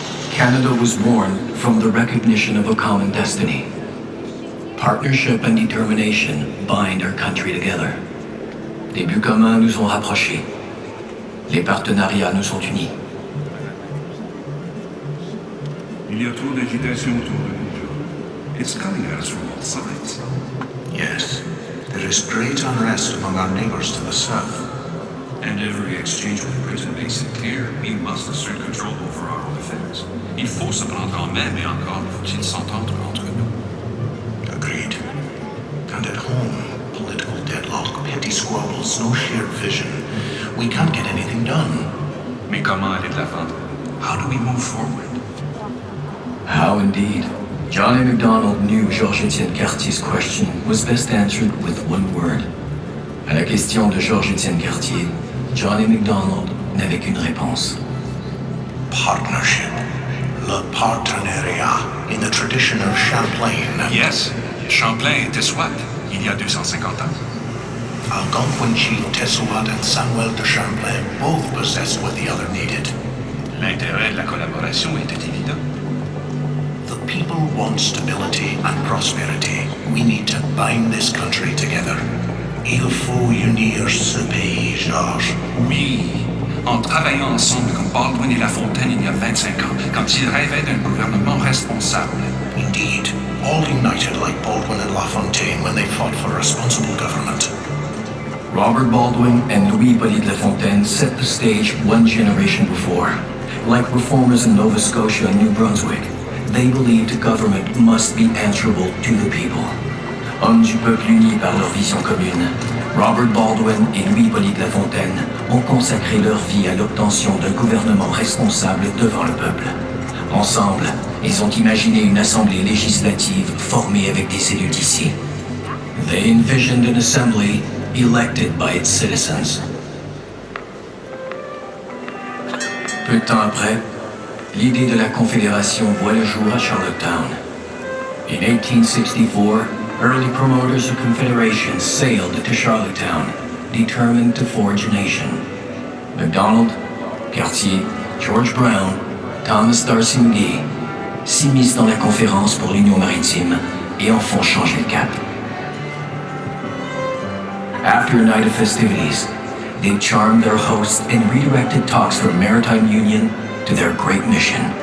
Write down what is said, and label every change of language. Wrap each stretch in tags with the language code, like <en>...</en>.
<en>Canada was born from the recognition of a common destiny. Partnership and determination bind our country together.</en> <fr>Des buts communs nous ont rapprochés. Les partenariats nous ont unis. Il y a trop d'agitation autour de nous, John.</fr> <en>It's coming at us from all sides. Yes, there is great unrest among our neighbors to the south. And every exchange with Britain makes it clear we must assert control over our own affairs.</en> <fr>Il faut se prendre en main, mais encore faut-il s'entendre entre nous.</fr> <en>Agreed. And at home, political deadlock, petty squabbles, no shared vision. We can't get anything done.</en> <fr>Mais comment aller de l'avant?</fr> <en>How do we move forward? How indeed. John A. MacDonald knew Georges-Étienne Cartier's question was best answered with one word.</en> <fr>À la question de Georges-Étienne Cartier, John A. MacDonald n'avait qu'une réponse.</fr> <en>Partnership.</en> <fr>Le partenariat,</fr> <en>in the tradition of Champlain.</en> <fr>Yes, Champlain était Swat, il y a 250 ans.</fr> <en>Algonquin chief Tessouat and Samuel de Champlain both possessed what the other needed.</en> <fr>L'intérêt de la collaboration était évident.</fr> <en>The people want stability and prosperity. We need to bind this country together.</en> <fr>Il faut unir ce pays, Georges. Oui, en travaillant ensemble comme Baldwin et La Fontaine il y a 25 ans, quand ils rêvaient d'un gouvernement responsable.</fr> <en>Indeed, all united like Baldwin and La Fontaine when they fought for responsible government. Robert Baldwin and Louis Hippolyte de La Fontaine set the stage one generation before. Like reformers in Nova Scotia and New Brunswick, they believed government must be answerable to the people.</en> <fr>Hommes du peuple unis par leur vision commune, Robert Baldwin et Louis Hippolyte de La Fontaine ont consacré leur vie à l'obtention d'un gouvernement responsable devant le peuple. Ensemble, ils ont imaginé une assemblée législative formée avec des élus d'ici.</fr> <en>They envisioned an assembly elected by its citizens.</en> <fr>Peu de temps après, l'idée de la Confédération voit le jour à Charlottetown.</fr> <en>In 1864, early promoters of Confederation sailed to Charlottetown, determined to forge a nation.</en> <fr>MacDonald, Cartier, George Brown, Thomas D'Arcy McGee s'immiscent dans la conférence pour l'Union maritime et en font changer le cap.</fr> <en>After a night of festivities, they charmed their hosts and redirected talks from maritime union to their great mission.</en>